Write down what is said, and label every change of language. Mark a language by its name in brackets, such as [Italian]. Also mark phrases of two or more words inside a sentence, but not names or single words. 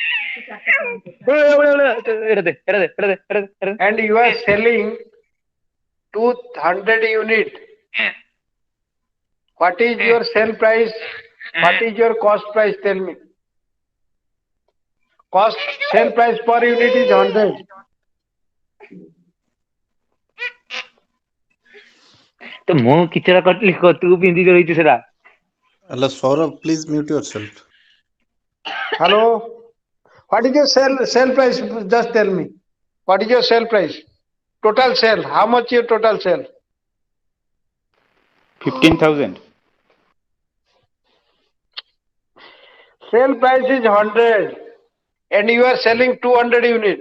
[English] And you are selling 200 unit. What is your sell price? What is your cost price? Tell me. Cost sell price per unit is 100. [Odia] तो ମୁଁ କିଛିଟା କଟିଲି ତୁ ପିନ୍ଧି ରହିଛୁ ସେଟା [English] Allah Saurabh, please mute yourself. Hello. What is your sell price? Just tell me. What is your sell price? Total sell. How much your total sell? 15,000. Sale price is 100 and you are selling 200 unit.